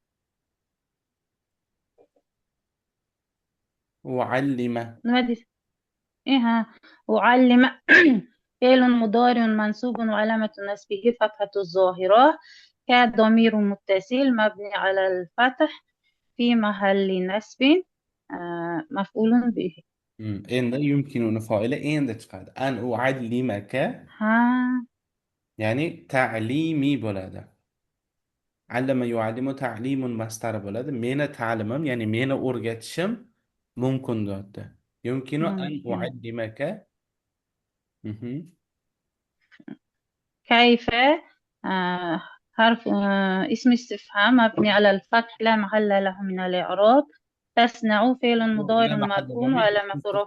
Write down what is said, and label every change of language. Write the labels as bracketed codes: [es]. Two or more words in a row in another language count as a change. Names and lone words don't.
[ar] وعلم إيه وعلم فعل مضارع منصوب وعلامة نصبه فتحة الظاهرة كضمير متصل مبني على الفتح في محل نصب مفعول به. [uz] endi yumkinuni foili endi chiqadi. [ar] أن أعلمك ها [uz] ya'ni ta'limi bo'ladi. [ar] علم يعلم تعليم [uz] masdari bo'ladi. Meni ta'limim, ya'ni meni o'rgatishim mumkin deyapti. [ar] يمكن أن ممكن. أعلمك. مهم. كيف حرف اسم استفهام مبني على الفتح لا محل له من الإعراب. تصنع فعل لا مضارع محل مرفوع ضمير وعلامة رفعه